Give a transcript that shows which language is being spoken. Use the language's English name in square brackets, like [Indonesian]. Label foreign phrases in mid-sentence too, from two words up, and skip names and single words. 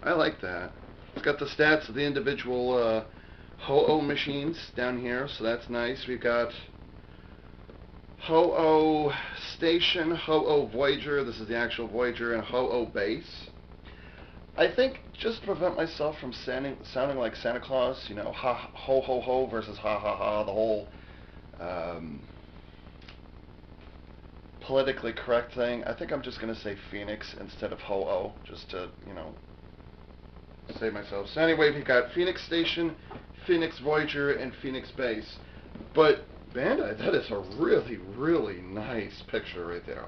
[English] It's got the stats of the individual Ho-Oh machines down here, so that's nice. We've got Ho-Oh Station, Ho-Oh Voyager, this is the actual Voyager, and Ho-Oh Base. I think just to prevent myself from sounding like Santa Claus, you know, ho ho ho versus ha ha ha, the whole politically correct thing, I think I'm just going to say Phoenix instead of Ho-Oh, just to, you know, save myself. So anyway, we've got Phoenix Station, Phoenix Voyager, and Phoenix Base. But Bandai, that is a really, really nice picture right there.